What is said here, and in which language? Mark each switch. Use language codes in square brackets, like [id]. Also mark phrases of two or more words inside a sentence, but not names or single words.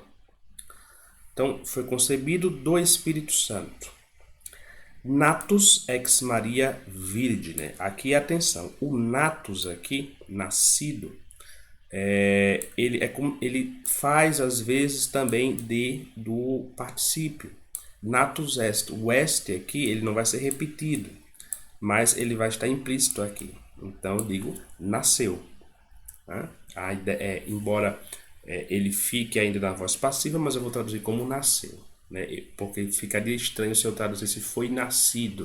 [pt] Então, foi concebido do Espírito Santo. [la] Natus ex Maria Virgine. [pt] Aqui, atenção, o natus aqui, nascido, ele faz às vezes também do particípio. [la] Natus est. [pt] O est aqui, ele não vai ser repetido, mas ele vai estar implícito aqui. Então eu digo nasceu. Né? Embora ele fique ainda na voz passiva, mas eu vou traduzir como nasceu. Né? Porque ficaria estranho se eu traduzisse foi nascido.